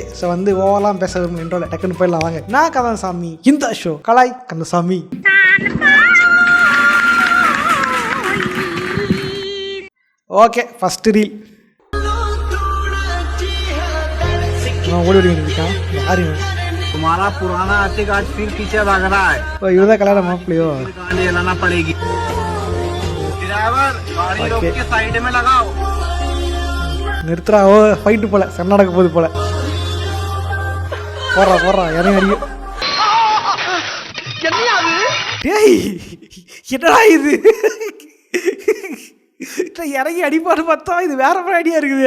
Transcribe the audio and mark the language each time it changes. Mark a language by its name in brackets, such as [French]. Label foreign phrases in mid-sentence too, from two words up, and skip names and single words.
[Tamil] ஸோ வந்து ஓவரெல்லாம் பேச விரும்புகின்றோம். டக்குன்னு போயிடலாம் வாங்க. நான் கந்தசாமி, இந்த ஷோ கலாய் கந்தசாமி. ஓகே, [English] first reel [Tamil] ஓடி இருக்கான். யாரு [Hindi] तुम्हारा पुराना आशिक आज फिर पीछे भाग रहा है. [Tamil] இவதான் கல்யாணம் மாப்பிளையோ? [Hindi] गाड़ी लाना पड़ेगी. ड्राइवर गाड़ी रोक के साइड में लगाओ. [Tamil] நிறுத்துறா. ஓ, ஃபைட்டு போல, சண்டை நடக்க போகுது போல. போறா இறங்கி அடிக்கும். டேய், என்னடா இது? இறங்கி அடிப்பாடு பார்த்தா இது வேற மாதிரி ஐடியா இருக்குது.